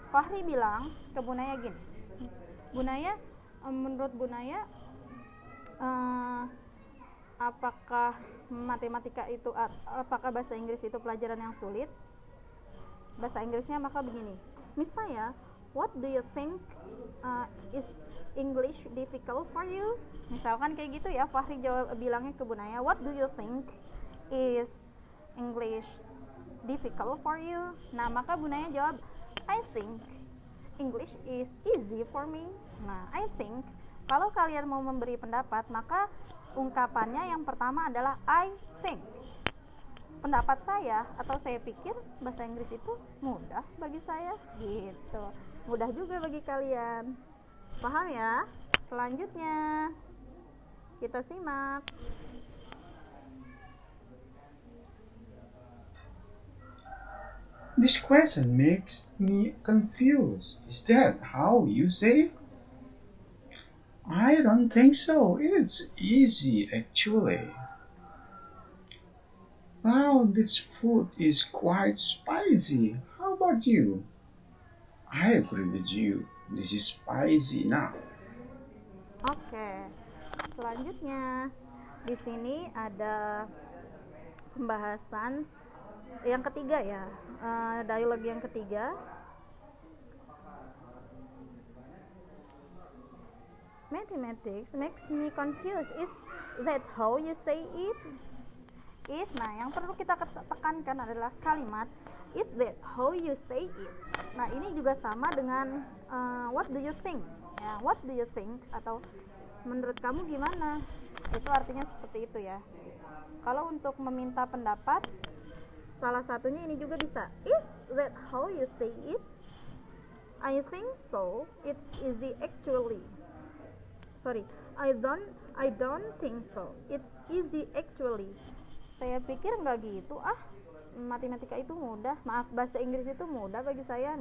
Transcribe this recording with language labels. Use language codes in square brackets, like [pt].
[id] Fahri bilang ke Bunaya gini, Bunaya, menurut Bunaya apakah matematika itu, apakah bahasa Inggris itu pelajaran yang sulit? Bahasa Inggrisnya maka begini, [en] Miss Taya, what do you think is English difficult for you? [id] Misalkan kayak gitu ya, Fahri bilangnya ke Bunaya, [en] what do you think is English difficult for you? [id] Nah, maka Bunaya jawab, [en] I think English is easy for me. [id] Nah, [en] I think, [id] kalau kalian mau memberi pendapat, maka ungkapannya yang pertama adalah I think. Pendapat saya atau saya pikir bahasa Inggris itu mudah bagi saya, gitu. Mudah juga bagi kalian. Paham ya? Selanjutnya kita simak. [en] This question makes me confused. Is that how you say it? I don't think so. It's easy actually. Wow, this food is quite spicy. How about you? I agree with you. This is spicy now. Oke. [id] Selanjutnya di sini ada pembahasan yang ketiga ya, dialog yang ketiga. [en] Mathematics makes me confused. Is that how you say it? [id] Nah, yang perlu kita tekankan adalah kalimat [en] is that how you say it. [id] Nah, ini juga sama dengan [en] what do you think [id] ya, what do you think atau menurut kamu gimana, itu artinya seperti itu ya. Kalau untuk meminta pendapat, salah satunya ini juga bisa, [en] is that how you say it? I think so, it's easy actually. I don't think so, it's easy actually. [id] Saya pikir nggak gitu, matematika itu mudah, bahasa Inggris itu mudah bagi saya.